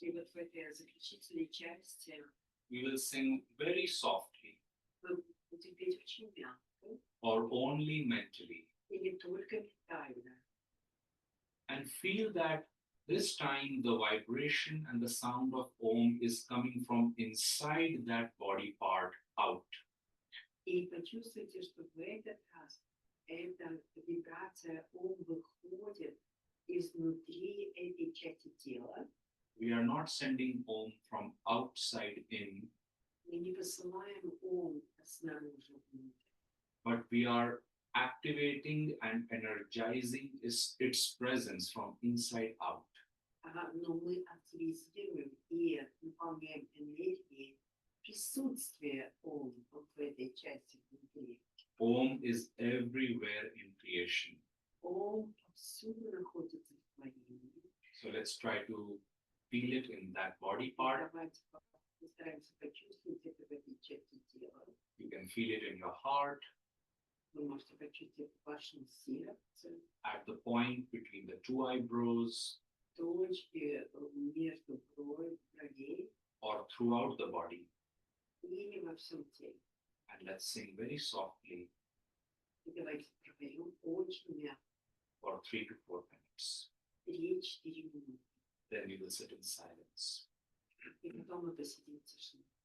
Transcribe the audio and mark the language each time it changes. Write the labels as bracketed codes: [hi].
[ru] И вот в этой заключительной части [en] we will sing very softly [ru] вы будете петь очень мягко [en] or only mentally [ru] или только ментально. [en] and feel that this time the vibration and the sound of Om is coming from inside that body part out. [ru] И почувствуйте, что в этот раз эта вибрация Ом выходит изнутри этой части тела. [en] We are not sending Om from outside in, [ru] Мы не посылаем Ом снаружи внутрь, [en] but we are activating and energizing its presence from inside out. [ru] но мы активизируем и наполняем энергией присутствие Ом вот в этой части внутри. [en] Om is everywhere in creation. [ru] Ом повсюду находится в творении. [en] So let's try to feel it in that body part. [ru] Давайте постараемся почувствовать это в этой части тела. [en] You can feel it in your heart, [ru] Вы можете почувствовать в вашем сердце, [en] at the point between the two eyebrows, [ru] точки между бровей [en] or throughout the body. [ru] или во всем теле. [en] And let's sing very softly [ru] И давайте пропоем очень мягко, [en] for 3 to 4 minutes. [ru] 3-4 минуты. [en] Then we will sit in silence. [ru] И потом мы посидим в тишине.